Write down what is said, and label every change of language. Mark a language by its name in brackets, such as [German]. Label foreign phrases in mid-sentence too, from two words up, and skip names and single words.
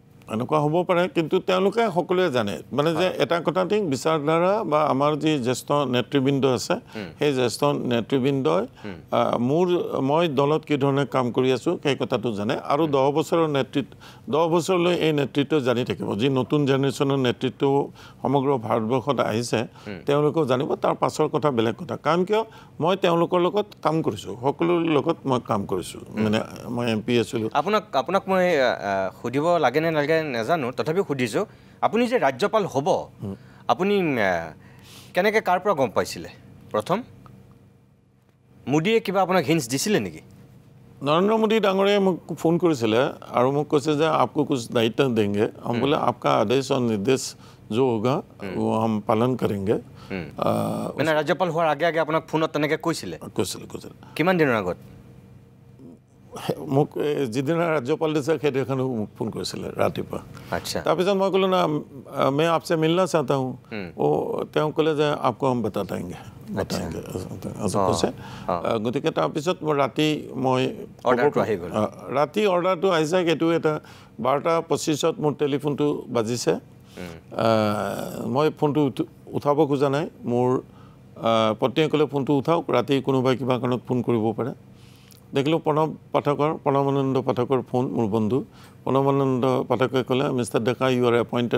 [Assamese] এনেকুৱা হ'ব পাৰে কিন্তু তেওঁলোকে সকলোৱে জানে মানে যে এটা কথা ঠিক বিচাৰধাৰা বা আমাৰ যি জ্যেষ্ঠ নেতৃবৃন্দ আছে সেই জ্যেষ্ঠ নেতৃবৃন্দই মই দলত কি ধৰণে কাম কৰি আছোঁ সেই কথাটো জানে আৰু 10 বছৰৰ নেতৃত্ব 10 বছৰলৈ এই নেতৃত্ব জানি থাকিব যি নতুন জেনেৰেশ্যনৰ নেতৃত্ব সমগ্ৰ ভাৰতবৰ্ষত আহিছে তেওঁলোকেও জানিব তাৰ পাছৰ কথা বেলেগ কথা কাৰণ কিয় মই তেওঁলোকৰ লগত কাম কৰিছোঁ সকলোৰ লগত মই কাম কৰিছোঁ মানে মই MP আছিলোঁ আপোনাক মই সুধিব লাগে নে নালাগে নাজানো তথাপিও সুধিছোঁ আপুনি যে ৰাজ্যপাল হ'ব আপুনি কেনেকৈ কাৰ পৰা গম পাইছিলে প্ৰথম মোদীয়ে কিবা আপোনাক হিন্টছ দিছিলে নেকি [Hindi] नरेंद्र मोदी डांगरे मुझको फ़ोन करें और मुझको कैसे आपको कुछ दायित्व देंगे हम बोले आपका आदेश और निर्देश जो होगा वो हम पालन करेंगे मैंने राज्यपाल हुआ आगे आगे अपना फोन तनेके [Assamese] কৈছিলে কিমান দিনৰ আগত মোক যিদিনা राज्यपाल দিছে সেইদিনাখন মোক ফোন কৰিছিল ৰাতিপুৱা আচ্ছা তাৰপিছত মই ক'লো না [Hindi] मैं आपसे मिलना चाहता हूँ वो [Assamese] তেওঁ ক'লে যে [Hindi] आपको हम बता देंगे बताएंगे [Assamese] কৈছে গতিকে তাৰপিছত মই ৰাতি মই ৰাতি অৰ্ডাৰটো আহিছে সেইটো এটা 12:25 মোৰ টেলিফোনটো বাজিছে মই ফোনটো উঠাব খোজা নাই মোৰ পত্নীয়ে ক'লে ফোনটো উঠাওক ৰাতি কোনোবাই কিবা কাৰণত ফোন কৰিব পাৰে দেখিলোঁ প্ৰণৱানন্দ পাঠকৰ ফোন মোৰ বন্ধু প্ৰণৱানন্দ পাঠকে ক'লে [English] Mister Deka you are appointed